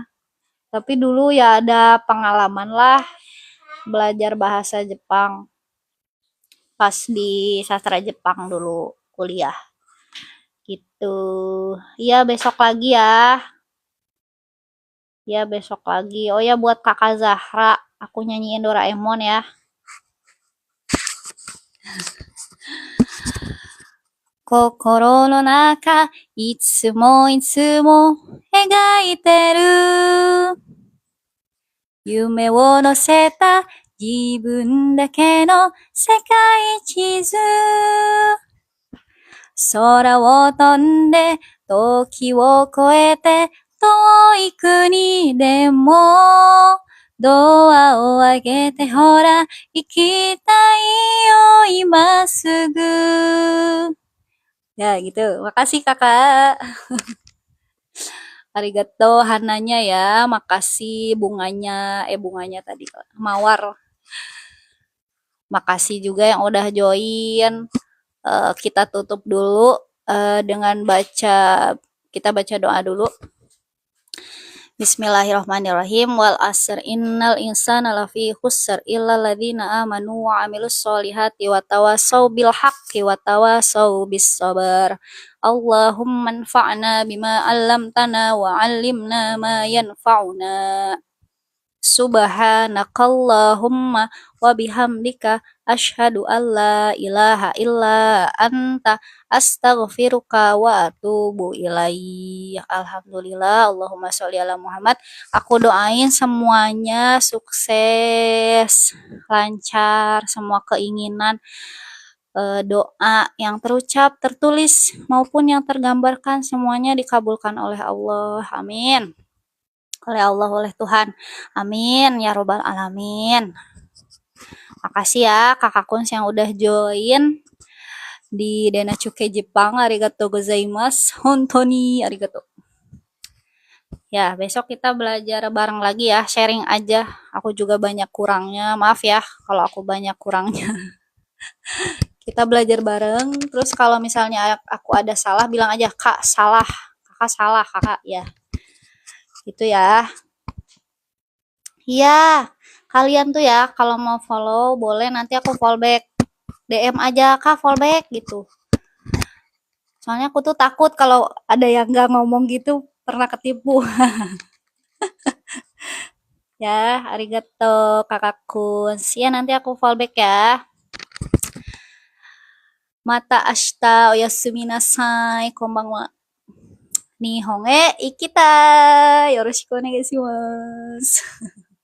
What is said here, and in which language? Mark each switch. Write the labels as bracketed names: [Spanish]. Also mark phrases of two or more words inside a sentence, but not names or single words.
[Indonesian] Tapi dulu ya ada pengalaman lah belajar bahasa Jepang pas di sastra Jepang dulu kuliah gitu. Iya, besok lagi ya. Ya, besok lagi. Oh ya, buat kakak Zahra, aku nyanyiin Doraemon ya. [Japanese] 心の中、いつもいつも、描いてる。夢を乗せた自分だけの世界地図。空を飛んで、時を越えて、遠い国でも、ドアを開けて、ほら、行きたいよ、今すぐ。 [Indonesian] Ya, gitu. Makasih, kakak. Arigato Hananya ya. Makasih bunganya. Bunganya tadi. Mawar. Makasih juga yang udah join. Kita tutup dulu dengan kita baca doa dulu. [Arabic] بسم الله الرحمن الرحيم. والعصر إن الإنسان لفي خسر إلا الذين آمنوا وعملوا الصالحات وتواصوا بالحق وتواصوا بالصبر. اللهم انفعنا بما علمتنا وعلمنا ما ينفعنا. سبحانك اللهم وبحمدك أشهد أن لا إله إلا أنت أستغفرك وأتوب إليه. الحمد لله، اللهم صل على محمد. [Indonesian] Aku doain semuanya sukses, lancar, semua keinginan, doa yang terucap, tertulis maupun yang tergambarkan semuanya dikabulkan oleh Allah. Amin. Oleh Allah, oleh Tuhan. [Arabic] آمين يا رب العالمين. [Indonesian] Makasih ya kakak Kuns yang udah join di Dena Cuke Jepang. [Japanese] ありがとうございます。本当にありがとう. [Indonesian] Ya, besok kita belajar bareng lagi ya, sharing aja. Aku juga banyak kurangnya. Maaf ya kalau aku banyak kurangnya. Kita belajar bareng. Terus kalau misalnya aku ada salah, bilang aja, Kak, salah. Kakak salah, Kakak. Ya, gitu ya. Iya, kalian tuh ya, kalau mau follow, boleh nanti aku [English] follow back. [Indonesian] DM aja, Kak, [English] follow back, [Indonesian] gitu. Soalnya aku tuh takut kalau ada yang nggak ngomong gitu, pernah ketipu. Ya, arigato, Kakak Kun. Ya, nanti aku [English] follow back [Indonesian] ya. [Japanese] また明日おやすみなさい、こんばんは. 日本へ行きた。よろしくお願いします.